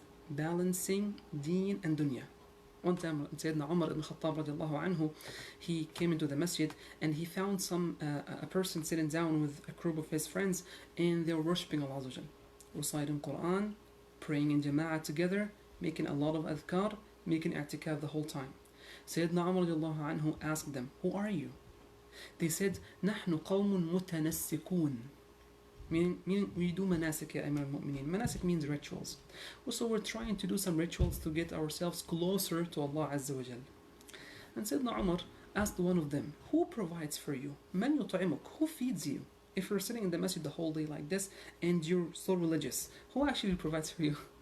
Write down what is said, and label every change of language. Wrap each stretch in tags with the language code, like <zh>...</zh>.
<en>Balancing deen and dunya. One time, Sayyidina Umar ibn Khattab radiallahu anhu, he came into the masjid and he found a person sitting down with a group of his friends, and they were worshipping Allah Azza wa Jal, reciting Quran, praying in jama'ah together, making a lot of adhkar, making i'tikaf the whole time. Sayyidina Umar radiallahu anhu asked them, who are you? They said,</en> <ar>نحن قوم متنسكون.</ar> <en>Meaning we do manasik, ya Imam al-Mu'mineen. Manasik means rituals. So we're trying to do some rituals to get ourselves closer to Allah Azza wa Jal. And Sayyidina Umar asked one of them, who provides for you?</en> <ar>Man yut'imuk?</ar> <en>Who feeds you? If you're sitting in the masjid the whole day like this and you're so religious, who actually provides for you?</en>